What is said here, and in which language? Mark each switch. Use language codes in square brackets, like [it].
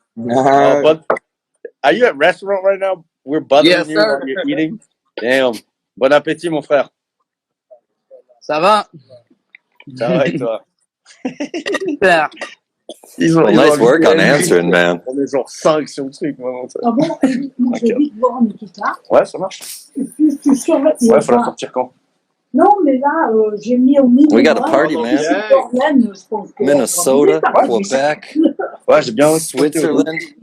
[en] But are you at restaurant right now? We're bothering Yes, you sir. while you're eating. Damn. [fr] Bon appétit, mon frère. Ça va? Ça va et toi? Super. [en] Well, nice work on answering, man. [fr] On est genre 5 sur le truc, vraiment. Ah bon? Moi, je vais vite voir Nikita. Ouais, ça marche. Tu surveilles. Ouais, faut la sortir quand? Non, mais là, j'ai mis au milieu. [en] We got a party, man. Minnesota, Quebec, Switzerland.